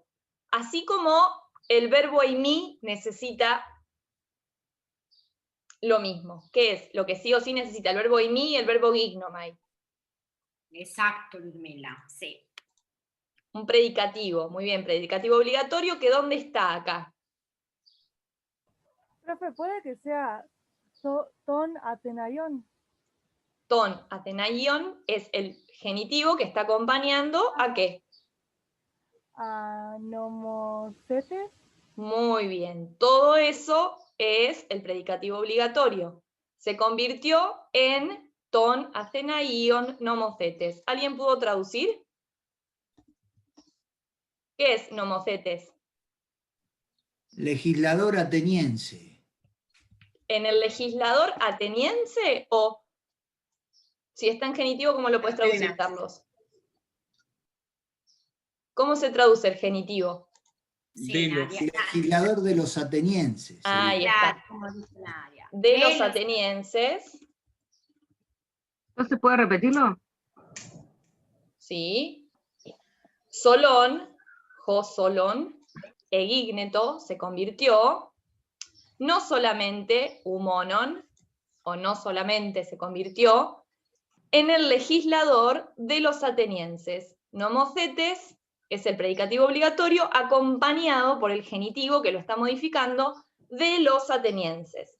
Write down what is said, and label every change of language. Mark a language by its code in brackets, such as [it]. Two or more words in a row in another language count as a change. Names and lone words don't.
[es] Así como el verbo eimi necesita lo mismo. ¿Qué es? Lo que sí o sí necesita el verbo eimi y el verbo gignomai. Exacto, Ludmila, sí. Un predicativo, muy bien, predicativo obligatorio, que ¿dónde está acá? Profe, ¿puede que sea [el] ton atenaion? Ton atenaion [es] es el genitivo que está acompañando ¿a qué? A nomocetes. Muy bien, todo eso es el predicativo obligatorio. Se convirtió en [el] ton atenaion nomocetes. [es] ¿Alguien pudo traducir? ¿Qué es nomocetes? Legislador ateniense. ¿En el legislador ateniense o si está en genitivo, cómo lo puedes traducir, Atenas. Carlos? ¿Cómo se traduce el genitivo? Sí, Nadia. Legislador de los atenienses. Ahí Claro, está. como dice Nadia. De los atenienses, ¿No se puede repetirlo? sí. [el] Solón, jo solón, egigneto, [es] se convirtió, no solamente humonon, o no solamente se convirtió, en el legislador de los atenienses. Nomocetes es el predicativo obligatorio acompañado por el genitivo, que lo está modificando, de los atenienses.